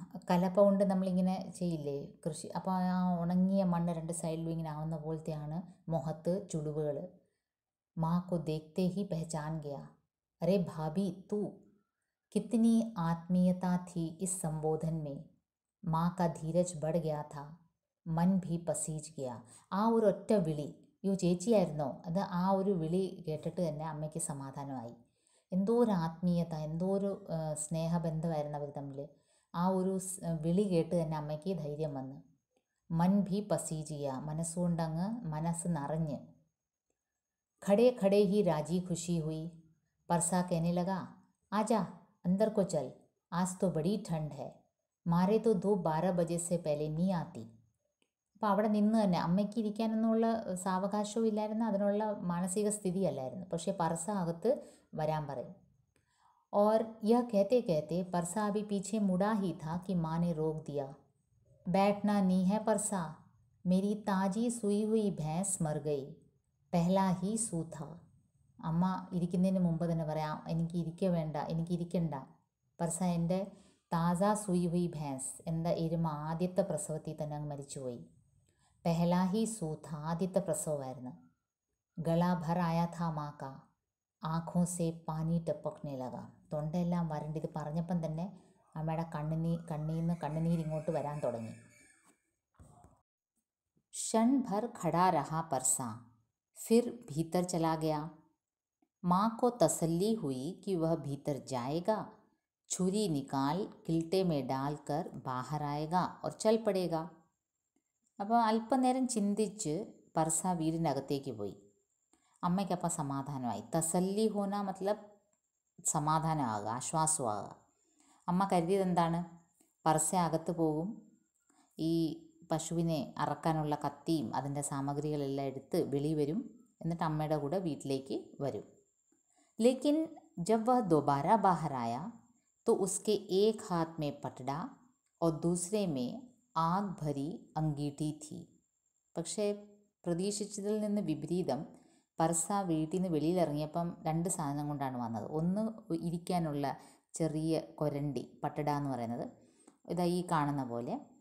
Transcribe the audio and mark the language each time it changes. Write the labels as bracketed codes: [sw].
[ml] കലപ്പ കൊണ്ട് നമ്മളിങ്ങനെ ചെയ്യില്ലേ കൃഷി. അപ്പോൾ ആ ഉണങ്ങിയ മണ്ണ് രണ്ട് സൈഡിലും ഇങ്ങനെ ആവുന്ന പോലത്തെയാണ് മുഖത്ത് ചുളിവുകൾ. [hi] माँ को देखते ही पहचान गया. अरे भाभी तू. कितनी आत्मीयता थी इस संबोधन में. माँ का धीरज बढ़ गया था, मन भी पसीज गया. [ml] ആ ഒരു ഒറ്റ വിളി, യോ ചേച്ചിയായിരുന്നോ, അത് ആ ഒരു വിളി കേട്ടിട്ട് തന്നെ അമ്മയ്ക്ക് സമാധാനമായി. എന്തോ ഒരു ആത്മീയത, എന്തോ ഒരു സ്നേഹബന്ധമായിരുന്നു അവർ തമ്മിൽ. ആ ഒരു വിളി കേട്ട് തന്നെ അമ്മയ്ക്ക് ധൈര്യം വന്നു. [hi] മൻ ഭി പസീജ് ഗിയ, [ml] മനസ്സുകൊണ്ടങ്ങ് മനസ്സ് നിറഞ്ഞ്. [hi] खड़े खड़े ही राजी खुशी हुई. परसा कहने लगा, आजा अंदर को चल, आज तो बड़ी ठंड है, मारे तो 12 बजे से पहले नहीं आती. [ml] അപ്പോൾ അവിടെ നിന്ന് തന്നെ അമ്മയ്ക്ക് ഇരിക്കാനൊന്നുള്ള സാവകാശവും ഇല്ലായിരുന്നു, അതിനുള്ള മാനസിക സ്ഥിതിയല്ലായിരുന്നു. പക്ഷേ परसा അകത്ത് വരാൻ പറയും. [hi] और यह कहते कहते परसा अभी पीछे मुड़ा ही था कि माँ ने रोक दिया. बैठना नहीं है परसा, मेरी ताजी सुई हुई भैंस मर गई, पहला ही സൂ था. [ml] അമ്മ ഇരിക്കുന്നതിന് മുമ്പ് തന്നെ പറയാം, എനിക്ക് ഇരിക്ക വേണ്ട, എനിക്ക് ഇരിക്കണ്ട. പർസ എൻ്റെ [hi] താജ സുയി ഹുയി ഭേൻസ്, [ml] എൻ്റെ എരുമ ആദ്യത്തെ പ്രസവത്തിൽ തന്നെ അങ്ങ് മരിച്ചുപോയി. [hi] പെഹലാ ഹി സൂ ഥ, [ml] ആദ്യത്തെ പ്രസവമായിരുന്നു. [hi] ഗള ഭർ ആയാ ഥാ മാ കാ, ആഖോ സെ പാനി ടപ്പക്നെ ലഗ, [ml] തൊണ്ടയെല്ലാം വരണ്ട്. ഇത് പറഞ്ഞപ്പം തന്നെ അമ്മയുടെ കണ്ണീന്ന് കണ്ണുനീർ ഇങ്ങോട്ട് വരാൻ തുടങ്ങി. [hi] क्षण भर खड़ा रहा परसा, फिर भीतर चला गया. माँ को तसल्ली हुई कि वह भीतर जाएगा, छुरी निकाल किल्टे में डालकर बाहर आएगा और चल पड़ेगा. [ml] അപ്പോൾ അല്പനേരം ചിന്തിച്ച് പർസ വീടിനകത്തേക്ക് പോയി. അമ്മയ്ക്കപ്പം സമാധാനമായി. [hi] തസല്ലി ഹോന [ml] മത്ലബ് സമാധാനമാകുക, ആശ്വാസമാകുക. അമ്മ കരുതിയത് എന്താണ്? പർസ അകത്ത് പോകും, ഈ പശുവിനെ അറക്കാനുള്ള കത്തിയും അതിൻ്റെ സാമഗ്രികളെല്ലാം എടുത്ത് വെളി വരും, എന്നിട്ട് അമ്മയുടെ കൂടെ വീട്ടിലേക്ക് വരും. [hi] ലേക്കിൻ ജബ് വഹ് ദോബാര ബാഹർ ആയ तो उसके एक हाथ में पटड़ा और दूसरे में आग भरी अंगीठी थी. [ml] പക്ഷേ പ്രതീക്ഷിച്ചതിൽ നിന്ന് വിപരീതം, പർസ വീട്ടിൽ നിന്ന് വെളിയിലിറങ്ങിയപ്പം രണ്ട് സാധനം കൊണ്ടാണ് വന്നത്. ഒന്ന് ഇരിക്കാനുള്ള ചെറിയ കൊരണ്ടി, പട്ടട എന്ന് പറയുന്നത്, ഇതാ ഈ കാണുന്ന പോലെ.